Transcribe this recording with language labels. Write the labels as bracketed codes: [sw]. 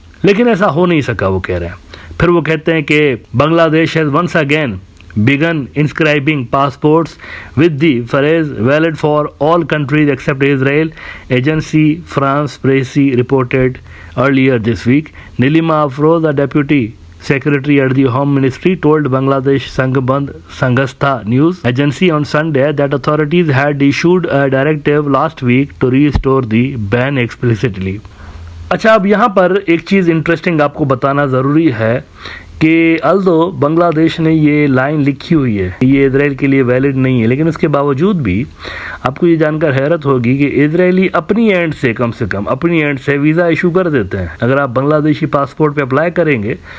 [ur] لیکن ایسا ہو نہیں سکا، وہ کہہ رہے ہیں۔ پھر وہ کہتے ہیں کہ [en] Bangladesh has once again begun inscribing passports with the phrase valid for all countries except Israel, agency France Presse reported earlier this week. Nilima Afroz, the deputy secretary at the Home Ministry, told Bangladesh Sangband Sanghastha News Agency on Sunday that authorities had issued a directive last week to restore the ban explicitly. [ur] اچھا، اب یہاں پر ایک چیز interesting آپ کو بتانا ضروری ہے کہ الدو بنگلہ دیش نے یہ لائن لکھی ہوئی ہے یہ اسرائیل کے لیے ویلڈ نہیں ہے، لیکن اس کے باوجود بھی آپ کو یہ جان کر حیرت ہوگی کہ اسرائیلی اپنی اینڈ سے کم اپنی اینڈ سے ویزا ایشو کر دیتے ہیں۔ اگر آپ بنگلہ دیشی پاسپورٹ پہ اپلائی کریں گے